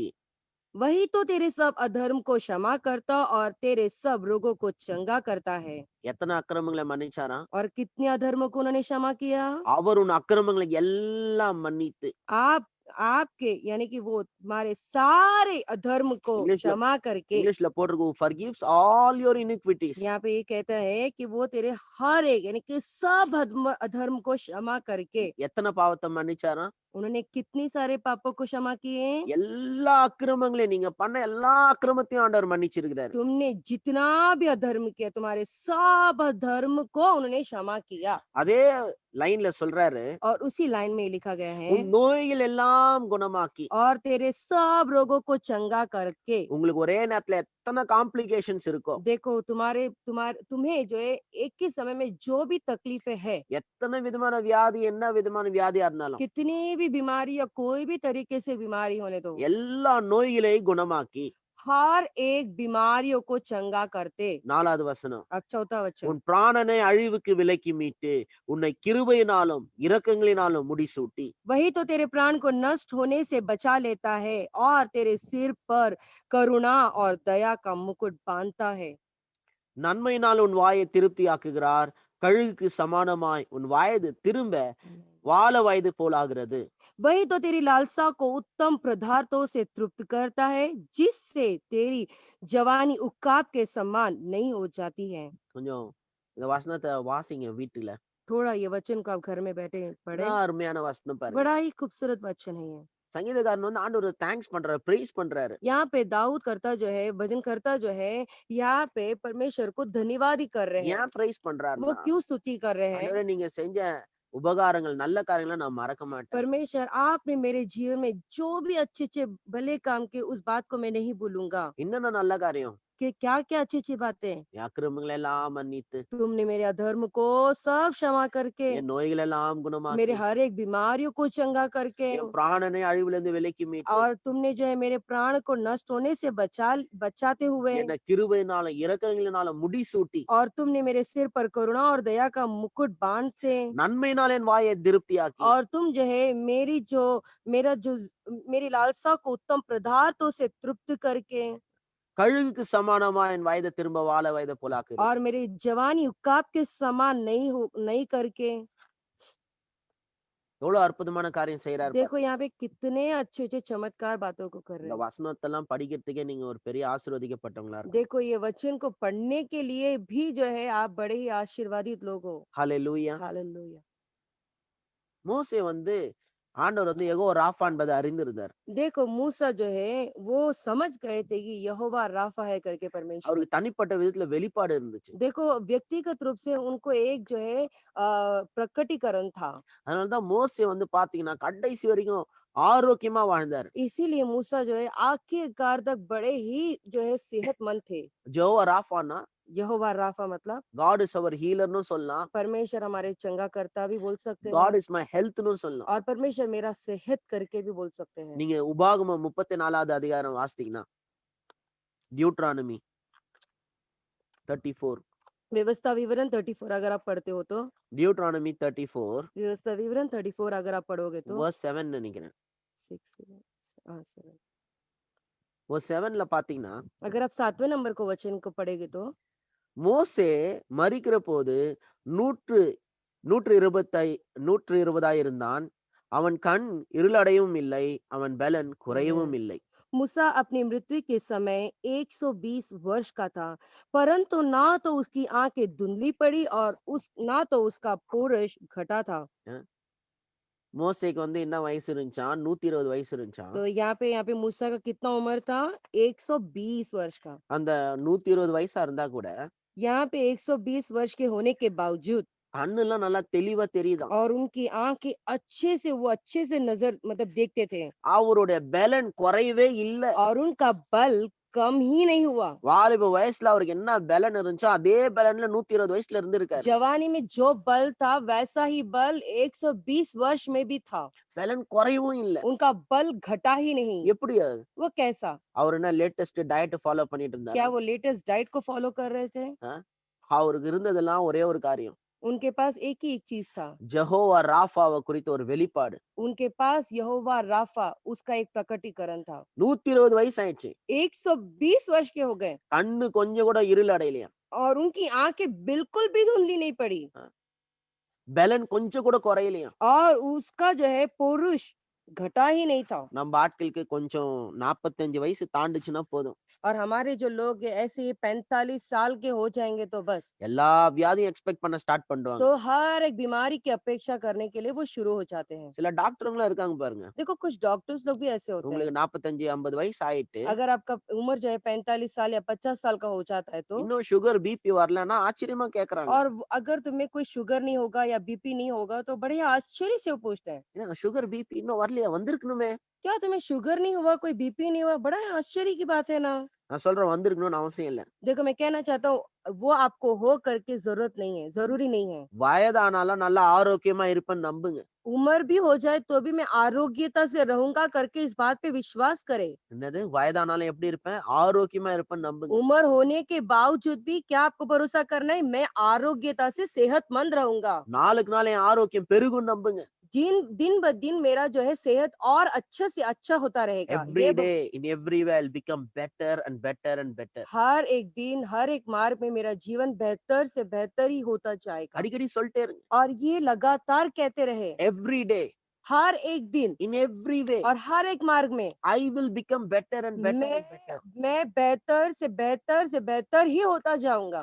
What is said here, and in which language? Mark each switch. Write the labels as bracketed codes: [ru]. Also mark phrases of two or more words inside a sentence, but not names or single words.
[hi] वही तो तेरे सब अधर्म को क्षमा करता और तेरे सब रोगों को चंगा करता है। [ta] எத்தனை அக்கிரமங்களை மன்னிச்சாராம்? [hi] और कितने अधर्मों को उन्होंने क्षमा किया। [ta] அவர் உன் அக்கிரமங்களை எல்லாம் மன்னித்து. [hi] आप आपके यानी कि वो तुम्हारे सारे अधर्म को [ta] இங்கிலீஷ்ல [hi] क्षमा करके। [ta] இங்கிலீஷ்ல போட்டிருக்கு, [en] forgives all your iniquities. [hi] यहाँ पे ये कहता है कि वो तेरे हर एक यानी कि सब अधर्म को क्षमा करके। [ta] எத்தனை பாவத்தை மன்னிச்சாராம்? [hi] उन्होंने कितनी सारे पापों को क्षमा किए। [ta] எல்லா அக்கிரமங்களையும், நீங்க பண்ண எல்லா அக்கிரமத்தையும் ஆண்டவர் மன்னிச்சிருக்கிறாரு. [hi] तुमने जितना भी अधर्म किया तुम्हारे सब अधर्म को उन्होंने क्षमा किया। [ta] அதே லைன்ல சொல்றாரு, [hi] और उसी लाइन में लिखा गया [ta] உன் [hi] है [ta] நோய்கள் எல்லாம் குணமாக்கி. [hi] और तेरे सब रोगों को चंगा करके। [ta] உங்களுக்கு ஒரே நேரத்துல எத்தனை காம்ப்ளிகேஷன்ஸ் இருக்கோ, [hi] देखो तुम्हारे तुम्हारे तुम्हें जो है एक ही समय में जो भी तकलीफें है, [ta] எத்தனை விதமான வியாதி, என்ன விதமான வியாதியா இருந்தாலும் [hi] कितनी भी बीमारी या कोई भी तरीके से बीमारी होने दो, [ta] எல்லா நோய்களையும் குணமாக்கி. [hi] हर एक बीमारियों को चंगा करते। [ta] நாலாவது வசனம், [hi] अब चौथा वचन। [ta] உன் பிராணனை அழிவுக்கு விலக்கி மீட்டு உன்னை கிருபையினாலும் இரக்கங்களினாலும் முடிசூட்டி. [hi] वही तो तेरे प्राण को नष्ट होने से बचा लेता है और तेरे सिर पर करुणा और दया का मुकुट बांधता है। [ta] நன்மையினால் உன் வாயை திருப்தியாக்குகிறார், கழுகுக்கு சமானமாய் உன் வயது திரும்ப வால வயது போலாகிறது. [hi] वही तो तेरी लालसा को उत्तम पदार्थों से तृप्त करता है जिससे तेरी जवानी उकाब के समान नहीं हो जाती है। [ta] கொஞ்சம் இந்த வசனத்தை வாசிங்க வீட்டுல. [hi] थोड़ा ये वचन को आप घर में बैठे पढ़े, [ta] என்ன அருமையான வசனம் பாருங்க. [hi] बड़ा ही खूबसूरत वचन है ये। [ta] சங்கீதக்காரன் வந்து ஆண்டவர் தேங்க்ஸ் பண்றாரு, பிரைஸ் பண்றாரு. [hi] यहाँ पे दाऊद करता जो है भजन करता जो है यहाँ पे परमेश्वर को धन्यवाद ही कर रहे हैं। [ta] ஏன் பிரைஸ் [hi] वो [ta] பண்றாருன்னா, [hi] क्यों स्तुति कर रहे हैं। [ta] ஆண்டவரே நீங்க செஞ்ச உபகாரங்கள், நல்ல காரியங்களை நான் மறக்க மாட்டேன். [hi] परमेश्वर आपने मेरे जीवन में जो भी अच्छे अच्छे भले काम किए उस बात को मैं नहीं भूलूंगा। [ta] என்னென்ன நல்ல காரியம்? [hi] कि क्या क्या अच्छी अच्छी बातें [ta] என் அக்கிரமங்களை எல்லாம் மன்னித்து, [hi] तुमने मेरे अधर्म को सब क्षमा करके, [ta] என் நோய்கள் எல்லாம் [hi] मेरे [ta] குணமாக்கி, [hi] हर एक बीमारियों को चंगा करके, [ta] என் பிராணனை அழிவிலிருந்து விலக்கி மீட்டு, [hi] और तुमने जो है मेरे प्राण को नष्ट होने से बचाते हुए, [ta] என்னை கிருபையினாலும் இரக்கங்களினாலும் முடிசூட்டி, [hi] और तुमने मेरे सिर पर करुणा और दया का मुकुट बांधते, [ta] நன்மையினால் என் வாயை திருப்தியாக்கி. [hi] और तुम जो है मेरी लालसा को उत्तम पदार्थों से तृप्त करके, [ta] கழுகுக்கு சமானமா என் வயதை திரும்ப வால வயதை போலாக்குறீர். [hi] और मेरी जवानी उकाब के समान नहीं करके। [ta] எவ்வளவு அற்புதமான காரியம் செய்யறாரு. [hi] देखो यहाँ पे कितने अच्छे अच्छे चमत्कार बातों को कर रहे [ta] இந்த [hi] हैं। [ta] வசனத்தெல்லாம் படிக்கிறதுக்கே நீங்க ஒரு பெரிய ஆசீர்வதிக்கப்பட்டவங்களா இருக்கும். [hi] देखो ये वचन को पढ़ने के लिए भी जो है आप बड़े ही आशीर्वादित लोग हो। [ta] ஹல்லேலூயா. [hi] हालेलुया। [ta] மோசே வந்து ஆண்டவர் வந்து யெகோவா ராஃபா என்பதை அறிந்திருந்தார். [hi] देखो मूसा जो है वो समझ गए थे कि यहोवा राफा है करके परमेश्वर। [ta] அவருக்கு தனிப்பட்ட விதத்துல வெளிப்பாடு இருந்துச்சு. [hi] देखो व्यक्तिगत रूप से उनको एक जो है प्रकटीकरण था। [ta] அதனாலதான் மோசே வந்து பாத்தீங்கன்னா கடைசி வரைக்கும் ஆரோக்கியமா வாழ்ந்தார். [hi] इसीलिए मूसा जो है आखिरकार तक बड़े ही जो है सेहतमंद थे। [ta] யெகோவா ராஃபான்னா [hi] यहोवा राफा मतलब [en] God is our healer சொல்லலாம். [hi] परमेश्वर हमारे चंगा करता भी बोल सकते हैं, [en] God is my health சொல்லலாம். [hi] और परमेश्वर मेरा सेहत करके भी बोल सकते हैं। [ta] நீங்க உபாகமம் 34வது அதிகாரம் வாசித்தீங்கன்னா, டியூட்ரானமி 34, [hi] व्यवस्था विवरण 34 अगर आप पढ़ते हो तो, [ta] டியூட்ரானமி 34 [hi] व्यवस्था विवरण 34 अगर आप पढ़ोगे तो [ta] verse 7 நினைக்கிறேன். [hi] 7 [ta] verse 7ல பாத்தீங்கன்னா, [hi] अगर आप 7वें नंबर को वचन को पढ़ेगे तो, [ta] மோசே மரிக்கிற போது 120 120 இருந்தான். அவன் கண் இருளடையவும் இல்லை. அவன் பெலன் குறையவும் [hi] आमेन। [ta] இல்லை. [hi] मूसा अपनी मृत्यु के समय 120 वर्ष का था, परंतु ना तो उसकी आंखें धुंधली पड़ी और उस ना तो उसका पुरुष घटा था। [ta] அ மோசேக்கு வந்து என்ன வயசு இருந்துச்சாம்? 120 வயசு இருந்துச்சாம். [hi] तो यहाँ पे मूसा का कितना उम्र था? 120 वर्ष का। [ta] அந்த 120 வயசா இருந்தா கூட, [hi] यहाँ पे 120 वर्ष के होने के बावजूद [ta] கண்ணுலாம் நல்லா தெளிவா தெரியுதாம். [hi] और उनकी आंखें अच्छे से नजर मतलब देखते थे [ta] அவருடைய பெலன் குறையவே இல்ல. [hi] और उनका बल कम ही नहीं हुआ। [ta] வாலிப வயசுல அவருக்கு என்ன பெலன் இருந்துச்சோ, அதே பெலன்ல 120 வயசுல இருந்திருக்காரு. [hi] जवानी में जो बल था वैसा ही बल 120 वर्ष में भी था। [ta] பெலன் குறையவும் இல்ல. [hi] उनका बल घटा ही नहीं। [ta] எப்படி அது? [hi] वो कैसा? [ta] அவர் என்ன [en] latest diet follow [ta] பண்ணிட்டு [hi] क्या [ta] இருந்தாரா? [hi] वो लेटेस्ट डाइट को फॉलो कर रहे थे? [ta] அ அவருக்கு இருந்ததெல்லாம் ஒரே ஒரு காரியம். [hi] उनके पास एक ही एक चीज था। [ta] ஜெகோவா ராஃபாவ குறித்த ஒரு வெளிப்பாடு. [hi] उनके पास यहोवा राफा उसका एक प्रकटीकरण था। [ta] 120 வயசு ஆயிடுச்சு. [hi] 120 वर्ष के हो गए [ta] கண்ணு கொஞ்சம் கூட இருள் அடையலையாம். [hi] और उनकी आंखें बिल्कुल भी धुंधली नहीं पड़ी [ta] அ பெலன் கொஞ்சம் கூட குறையலையாம். [hi] और उसका जो है पुरुष घटा ही नहीं था। [ta] நம்ம ஆட்களுக்கு கொஞ்சம் 45 வயசு தாண்டுச்சுன்னா போதும். [hi] और हमारे जो लोग हैं, ऐसे ही 45 साल के हो जाएंगे तो बस [ta] எல்லா வியாதியும் எக்ஸ்பெக்ட் பண்ண ஸ்டார்ட் பண்ணுவாங்க. [hi] तो हर एक बीमारी की अपेक्षा करने के लिए वो शुरू हो जाते हैं। [ta] சில டாக்டருங்களும் இருக்காங்க பாருங்க. [hi] देखो कुछ डॉक्टर्स लोग भी ऐसे होते हैं। [ta] உங்களுக்கு 45, 50 வயசு ஆயிட்டு, [hi] अगर आपका उम्र जो है 45 साल या 50 साल का हो जाता है तो [ta] இன்னும் சுகர், பிபி வரலன்னா ஆச்சரியமா கேட்கறாங்க. [hi] और अगर तुम्हें कोई शुगर नहीं होगा या बीपी नहीं होगा तो बड़े आश्चर्य से वो पूछते हैं, [ta] என்னங்க சுகர், பிபி இன்னும் வரலையா? வந்திருக்கணுமே. [hi] क्या तुम्हें शुगर नहीं हुआ, कोई बीपी नहीं हुआ? बड़ा आश्चर्य की बात है ना। [ta] நான் சொல்றேன் வந்திருக்கணும்னு அவசியம் இல்ல. [hi] देखो मैं कहना चाहता हूँ, वो आपको हो करके जरूरत नहीं है, जरूरी नहीं है। [ta] வயதானாலும் நல்லா ஆரோக்கியமா இருப்பேன்னு நம்புங்க. [hi] उम्र भी हो जाए तो भी मैं आरोग्यता से रहूंगा करके इस बात पे विश्वास करे। [ta] என்னது? வயதானாலும் எப்படி இருப்பேன்? ஆரோக்கியமா இருப்பேன்னு नंबுங்க. [hi] उम्र होने के बावजूद भी क्या आपको भरोसा करना है? मैं आरोग्यता से सेहतमंद रहूंगा। [ta] நாளுக்கு நாள் என் ஆரோக்கியம் பெருகும்னு நம்புங்க. [hi] दिन ब दिन मेरा जो है सेहत और अच्छे से अच्छा होता रहेगा। [en] Every day in every way I'll become better and better and better. [hi] हर एक दिन हर एक मार्ग में मेरा जीवन बेहतर से बेहतर ही होता जाएगा। [ta] அடிக்கடி சொல்லிட்டே இருங்க. [hi] और ये लगातार कहते रहे [en] Every day [hi] हर एक दिन [en] in every way [hi] और हर एक मार्ग में [en] I will become better and better [hi] मैं [en] and better. [hi] मैं बेहतर से बेहतर ही होता जाऊंगा।